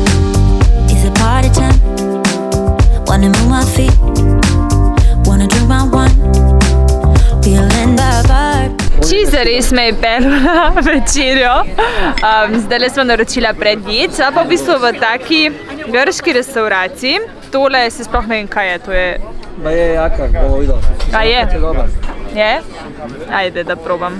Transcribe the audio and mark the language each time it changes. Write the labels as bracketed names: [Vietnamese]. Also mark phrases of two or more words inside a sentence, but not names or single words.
[English] Is it party time? Wanna move my feet? Wanna drink my wine? Feeling the vibe. [Slovenian] Čisto zares me je pelila večerjo. Zdajle smo naročila predjed, pa v bistvu v taki grški restauraciji. Tole se sploh ne vem, kaj je, to je... Ba je jaka, bomo videl. A je? Je dober. Je? Ajde, da probam.